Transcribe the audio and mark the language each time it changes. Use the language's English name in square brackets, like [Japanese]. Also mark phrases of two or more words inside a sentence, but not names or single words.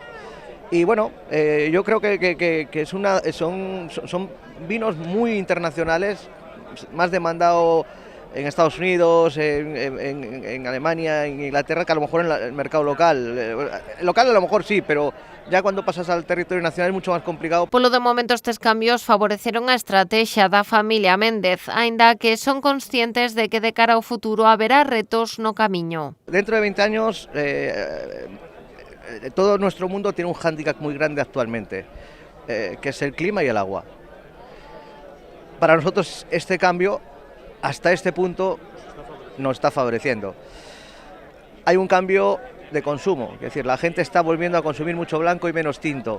[Spanish] Y bueno, yo creo que son vinos muy internacionales, más demandado en Estados Unidos, en Alemania, en Inglaterra, que a lo mejor en el mercado local. El local a lo mejor sí, pero ya cuando pasas al territorio nacional es mucho más complicado. [Galician] Polo de momento estes cambios favoreceron a estrategia da familia Méndez, aínda que son conscientes de que de cara ao futuro haberá retos no camiño. [Spanish] Dentro de 20 años todo nuestro mundo tiene un hándicap muy grande actualmente, que es el clima y el agua. Para nosotros este cambio hasta este punto nos está favoreciendo. Hay un cambio de consumo, es decir, la gente está volviendo a consumir mucho blanco y menos tinto.